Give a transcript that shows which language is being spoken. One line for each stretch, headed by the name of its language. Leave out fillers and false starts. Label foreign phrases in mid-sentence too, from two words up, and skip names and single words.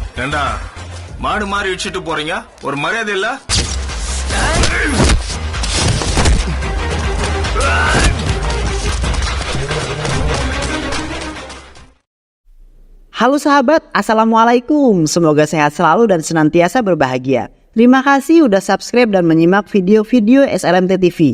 Tamil: ஏண்டா மாடு மாறி வச்சுட்டு போறீங்க? ஒரு மரியாதை இல்ல?
Indonesian: Halo sahabat, Assalamualaikum. Semoga sehat selalu dan senantiasa berbahagia. Terima kasih udah subscribe dan menyimak video-video SLMT TV.